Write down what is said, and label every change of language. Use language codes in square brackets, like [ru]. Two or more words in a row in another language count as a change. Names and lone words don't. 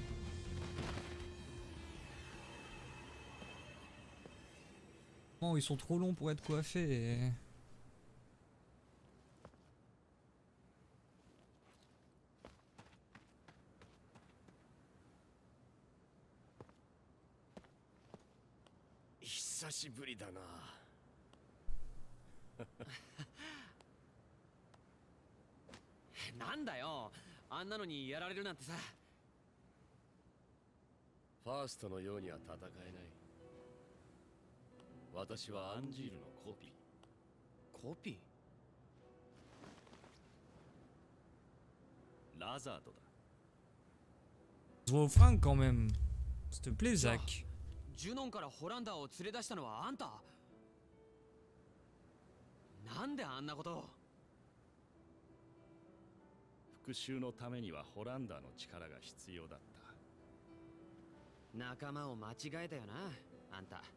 [fr] Oh, ils sont trop longs pour être coiffés. [ja] Et 久しぶりだな。なんだよ。あんなのにやられるなんてさ。ファーストのようには戦えない。私はアンジールのコピー。コピー？ラザードだ。 [fr] Je vois au frein quand même. S'il te plaît, Zach. [ja] ジュノンからホランダーを連れ出したのはあんた？なんであんなことを？復讐のためにはホランダーの力が必要だった。仲間を間違えたよな、あんた。